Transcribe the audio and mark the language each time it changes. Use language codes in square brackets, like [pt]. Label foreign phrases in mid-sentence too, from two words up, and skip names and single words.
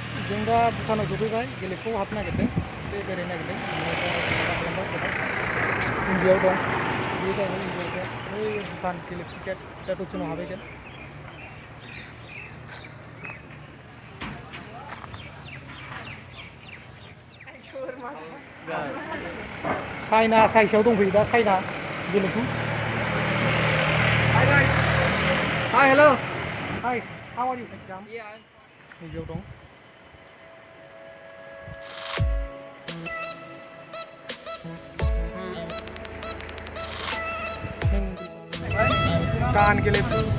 [brx] जों दा भुटानाव सफैबाय गेलेफुआव हाबनो नागिरदों एसे बेरायनो नागिरदों इन्डियायाव दं बे जाहैबाय इन्डियायाव बै भुटान गेलेफु गेट दा दसे उनाव हाबहैगोन चाइना साइजआव दंफैयो दा चाइना गेलेफु [en] Hi guys. Hi, hello. Hi, how are you? Yeah. [brx] Nijau dong. Bhutan Gelephu.